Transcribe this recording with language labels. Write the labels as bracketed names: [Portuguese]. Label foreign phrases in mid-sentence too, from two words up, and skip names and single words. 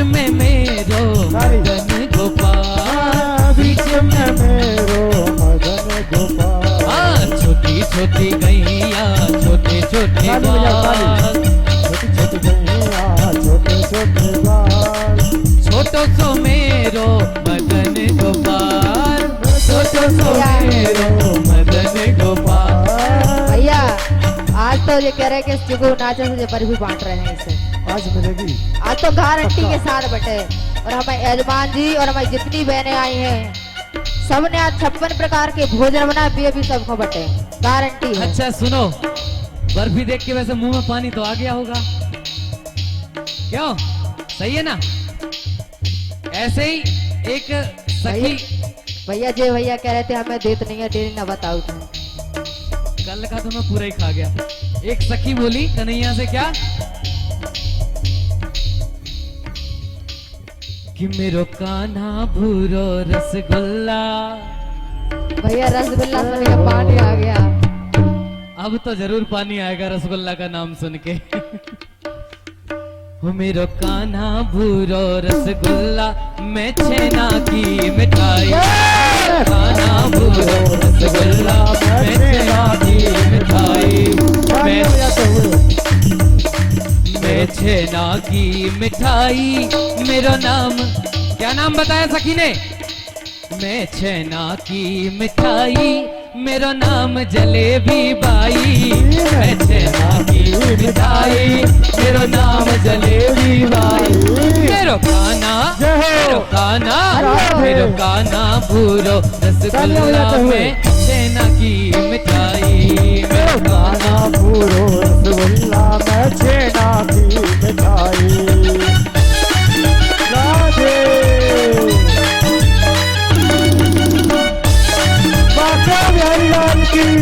[Hindi] में मेरो मदन गोपाल, बीच में मेरो मदन गोपाल। छोटी छोटी गैया छोटे छोटे ताली बजाओ, बाल, छोटी छोटी गैया छोटे छोटे बाल, छोटो सो मेरो मदन गोपाल, छोटो सो मेरो मदन गोपाल। भैया आज तो ये कह रहे हैं कि चिगू नाचे से बर्फी बांट रहे हैं इसे। आज मिलेगी। आज तो गारंटी के साथ बटे, और हमारे यजमान जी और हमारी जितनी बहनें आई हैं सबने आज 56 प्रकार के भोजन बनाए, भी अभी सबको बटे, गारंटी है। अच्छा सुनो, बर्फी देख के वैसे मुंह में पानी तो आ गया होगा, क्यों? सही है ना? ऐसे ही एक सखी, भैया जी भैया कह रहे थे हमें देत नहीं है, डेरी ना बताओ तुम। कल का तो मैं पूरा ही खा गया। एक सखी बोली कन्हैया से क्या कि मेरो कान्हा भूरो रसगुल्ला। भैया रसगुल्ला सुन के पानी आ गया। अब तो जरूर पानी आएगा रसगुल्ला का नाम सुन के। हो मेरो कान्हा भूरो रसगुल्ला, मैं छेना की मिठाई, कान्हा भूरो रसगुल्ला, मैं छेना की मिठाई, मैं छेना की मिठाई, मेरा नाम क्या नाम बताया सखी ने? मैं छेना की मिठाई, मेरा नाम जलेबी बाई, मैं छेना की मिठाई, मेरा नाम जलेबी बाई, मेरो खाना मेरो खाना भूरो रसगुल्ला, मैं छेना की मिठाई, मेरो खाना भूरो रसगुल्ला, मैं छेना की मिठाई। राधे बाका बिहारी लाल की।